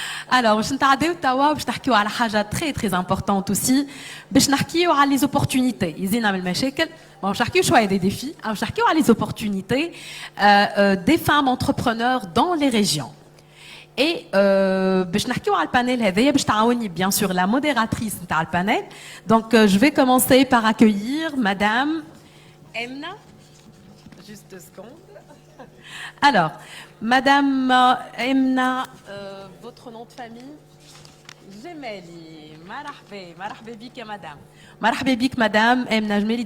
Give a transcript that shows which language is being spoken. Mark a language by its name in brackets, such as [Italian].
[French] Alors, je [Arabic] نتعداو توا باش نحكيو على حاجة [French] très très importante aussi [Arabic] باش نحكيو على [French] les opportunités [Arabic] يزينا من المشاكل باش نحكيو شوية [French] des défis [Arabic] باش نحكيو على [French] les opportunités des femmes entrepreneurs dans les régions. Et [Arabic] باش نحكيو على البانيل هذايا باش تعاوني [French] bien sûr la modératrice [Arabic] نتاع البانيل. [French] Donc je vais commencer par accueillir madame Emna. Juste 2 secondes. Alors, madame Emna, votre nom de famille? Jemeli. [Arabic] Marhaba bik [French] madame. Marhaba bik madame Emna Jemeli.